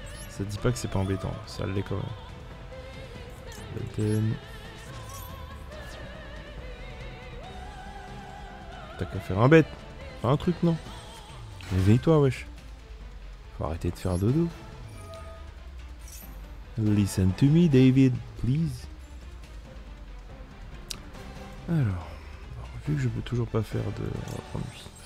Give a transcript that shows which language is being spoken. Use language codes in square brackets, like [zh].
[fr] Ça dit pas que c'est pas embêtant, ça l'est quand même. T'as qu'à faire un bête. Fais un truc, non? Réveille-toi, wesh. Faut arrêter de faire dodo. [en] Listen to me, David, please. [fr] Alors, vu que je peux toujours pas faire de... On va prendre lui.